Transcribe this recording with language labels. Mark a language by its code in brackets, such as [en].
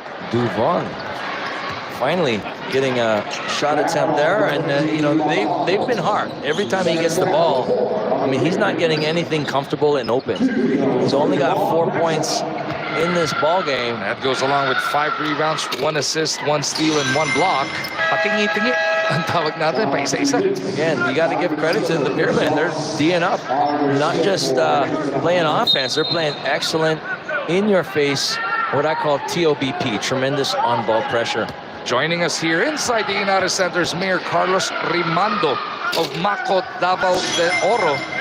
[en] Duvon finally getting a shot attempt there, and they've been hard. Every time he gets the ball, he's not getting anything comfortable and open. He's only got 4 points in this ball game. That goes along with 5 rebounds, 1 assist, 1 steal, and 1 block. [tl] Patingi-tingi ang tawag natin, pa isa-isa. [en] Again, you got to give credit to the Pyramid. They're D'ing up, not just playing offense. They're playing excellent, in-your-face, what I call TOBP, tremendous on-ball pressure. Joining us here inside the United Center's Mayor Carlos Rimando of Maco, Davao de Oro.